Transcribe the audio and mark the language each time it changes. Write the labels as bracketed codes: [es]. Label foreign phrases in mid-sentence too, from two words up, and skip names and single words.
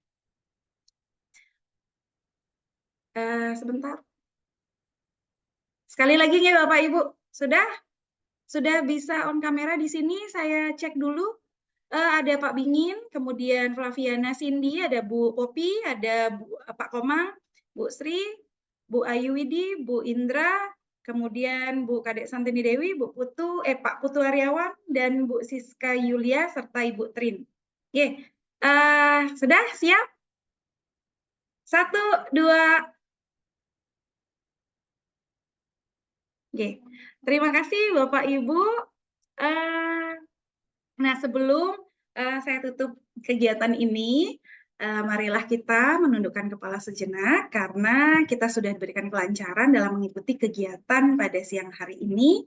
[id] Sebentar. Sekali lagi nggih Bapak Ibu. Sudah? Sudah bisa on kamera di sini? Saya cek dulu. Ada Pak Bingin, kemudian Flaviana Cindy, ada Bu Popi, ada Pak Komang, Bu Sri, Bu Ayu Widi, Bu Indra, kemudian Bu Kadek Santini Dewi, Pak Putu Aryawan, dan Bu Siska Yulia, serta Ibu Trin. Oke, sudah siap? 1, 2. Oke, terima kasih Bapak Ibu. Nah, sebelum saya tutup kegiatan ini, marilah kita menundukkan kepala sejenak karena kita sudah diberikan kelancaran dalam mengikuti kegiatan pada siang hari ini.